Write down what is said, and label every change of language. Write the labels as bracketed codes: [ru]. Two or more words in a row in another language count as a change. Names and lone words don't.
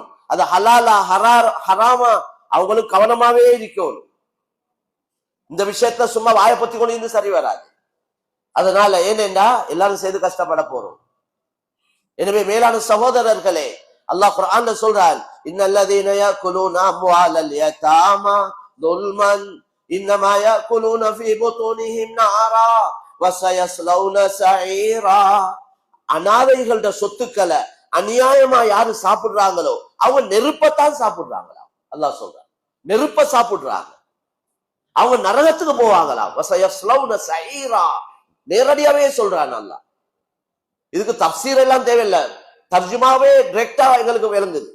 [ta] அது ஹலாலா ஹராமா அவங்களும் கவனமாவே இருக்கணும். இந்த விஷயத்த சும்மா வாயை பத்தி கொண்டு இருந்து சரி வராது. அதனால ஏனென்றா எல்லாரும் சேர்ந்து கஷ்டப்பட போறோம். எனவே மேலான சகோதரர்களே, அல்லாஹ் குர்ஆன்ல சொல்றான், [ar] إن الذين يأكلون أموال اليتامى ظلمًا إنما يأكلون في بطونهم نارا وسيصلون سعيرا. [ta] அநாதைகளோட சொத்துக்களை அநியாயமா யாரு சாப்பிடுறாங்களோ அவங்க நெருப்பத்தான் சாப்பிடுறாங்களா. அல்லாஹ் சொல்றான், நெருப்ப சாப்பிடுறாங்க, அவங்க நரகத்துக்கு போவாங்களாம். [ar] وسيصلون سعيرا, [ta] நேரடியாவே சொல்றான் அல்லாஹ். இதுக்கு தஃப்சீர் எல்லாம் தேவையில்லை, தர்ஜுமாவே டைரக்டா எங்களுக்கு விளங்குது.